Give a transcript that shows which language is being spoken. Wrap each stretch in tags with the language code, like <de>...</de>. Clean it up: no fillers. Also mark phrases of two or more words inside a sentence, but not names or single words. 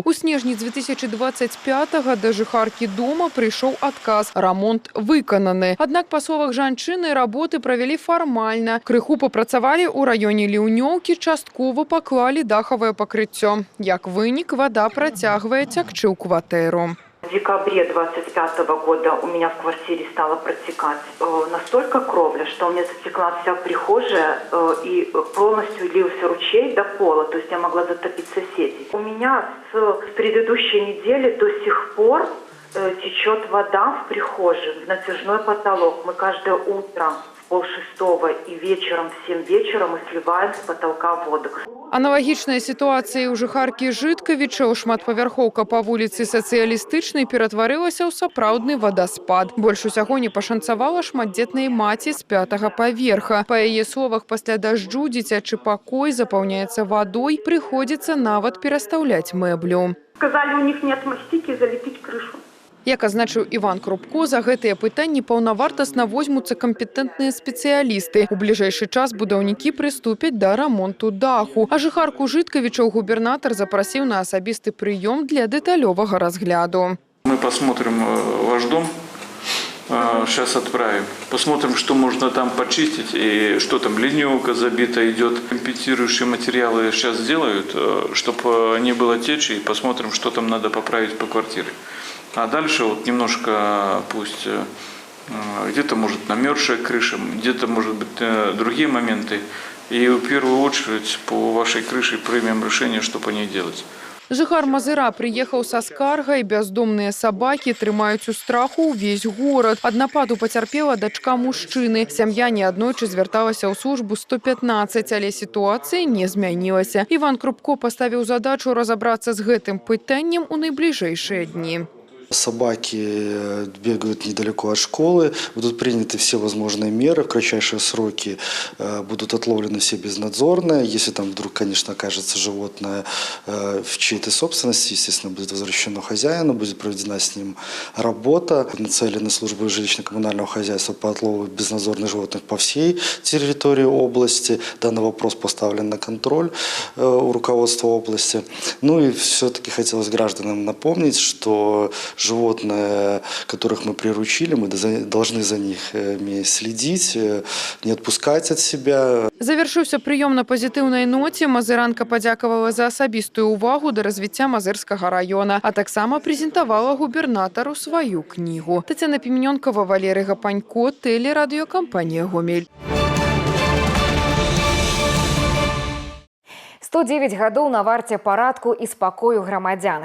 <be>У снежні 2025-го да жыхаркі дома прыйшоў адказ. Рамонт выкананы. Аднак па словах жанчыны работы правялі фармальна. Крыху папрацавалі ў раёне Ліўнёўкі, часткова паклалі дахавае пакрыццё. Як вынік, вада працягвае цякчы ў кватэру.</be> <ru>В декабре 25 года у меня в квартире стала протекать настолько кровля, что у меня затекла вся прихожая и полностью лился ручей до пола, то есть я могла затопить соседей. У меня с предыдущей недели до сих пор течет вода в прихожей, в натяжной потолок. Мы каждое утро в 5:30 и вечером в 7 вечера мы сливаем с потолка воду.</ru> <be>Аналагічная сітуацыя ў жыхаркі Жыткавіча, шматпавярхоўка па вуліцы Сацыялістычнай ператварылася ў сапраўдны вадаспад. Больш усяго не пашанцавала шматдзетнай маці з 5-го паверха. Па яе словах, пасля дажджу дзіцячы пакой запаўняецца вадой, прыходзіцца нават перастаўляць мэблю.</be> <ru>Сказали, у них нет мастики, залепить крышу.</ru> <be>Як азначыў Іван Крупко, за гэтыя пытанні паўнавартасна возьмуцца кампетэнтныя спецыялісты. У бліжэйшы час будаўнікі прыступяць да рамонту даху. А жыхарку Жыткавічаў губернатар запрасіў на асабісты прыём для дэталёвага разгляду.</be> <ru>Мы посмотрим ваш дом, сейчас отправим. Посмотрим, что можно там почистить и что там ливневка забита идет. Компенсирующие материалы сейчас сделают, чтобы не было течи, и посмотрим, что там надо поправить по квартире. А дальше вот немножко пусть где-то может намерзшая крыша, где-то может быть другие моменты. И в первую очередь по вашей крыше примем решение, что по ней делать.</ru> <be>Жыхар Мазыра прыехаў са скаргай, бяздомныя сабакі трымаюць у страху ўвесь горад. Ад нападу пацярпела дачка мужчыны. Сям'я неаднойчы звярталася ў службу 115, але сітуацыя не змянілася. Іван Крупко паставіў задачу разабрацца з гэтым пытаннем у найбліжэйшыя дні.</be> <ru>Собаки бегают недалеко от школы, будут приняты все возможные меры, в кратчайшие сроки будут отловлены все безнадзорные. Если там вдруг, конечно, окажется животное в чьей-то собственности, естественно, будет возвращено хозяину, будет проведена с ним работа. Нацелены службы жилищно-коммунального хозяйства по отлову безнадзорных животных по всей территории области. Данный вопрос поставлен на контроль у руководства области. Ну и все-таки хотелось гражданам напомнить, что животные, которых мы приручили, мы должны за них следить, не отпускать от себя.</ru> <be>Завяршыўся прыём на пазітыўнай ноце. Мазыранка падзякавала за асабістую ўвагу да развіцця Мазырскага раёна, а таксама прэзентавала губернатару сваю кнігу. Тацяна Піменёнкава, Валерый Гапанько, тэлерадыёкампанія «Гомель». 109 гадоў на варце парадку і спакою грамадзян.</be>